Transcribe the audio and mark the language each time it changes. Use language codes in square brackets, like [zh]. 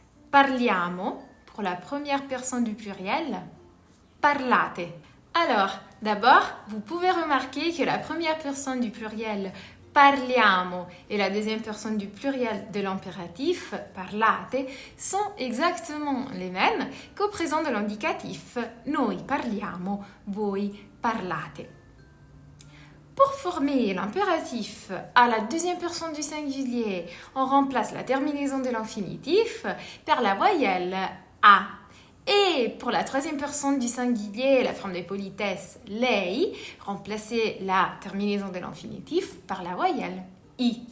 [fr] Parliamo pour la première personne du pluriel. Parlate. Alors, d'abord, vous pouvez remarquer que la première personne du pluriel parliamo et la deuxième personne du pluriel de l'impératif, parlate, sont exactement les mêmes qu'au présent de l'indicatif. [it] Noi parliamo, voi parlate. [fr] Pour former l'impératif à la deuxième personne du singulier, on remplace la terminaison de l'infinitif par la voyelle A. Et pour la troisième personne du singulier, la forme de politesse lei, remplacez la terminaison de l'infinitif par la voyelle I.